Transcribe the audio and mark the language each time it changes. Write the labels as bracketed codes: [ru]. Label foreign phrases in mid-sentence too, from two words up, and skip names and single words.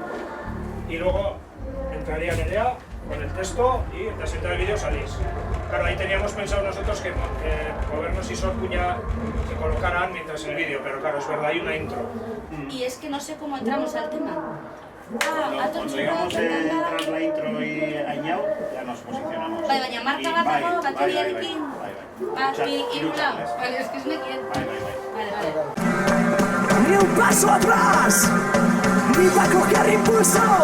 [es] Y luego entraría Nerea con el texto y tras entrar el vídeo salís. Claro, ahí teníamos pensado nosotros que Gobernos y Sorcuña se colocaran mientras el vídeo, pero claro, es verdad, hay una intro. Y es que no sé cómo entramos al tema. Cuando llegamos tras la intro y añado, ya nos posicionamos. [eu] Bai, baina marka bat dago, bateriarekin. Bai, irula. [es] Vale, es que es nekien. Vale. Ni un paso atrás, ni para coger impulso.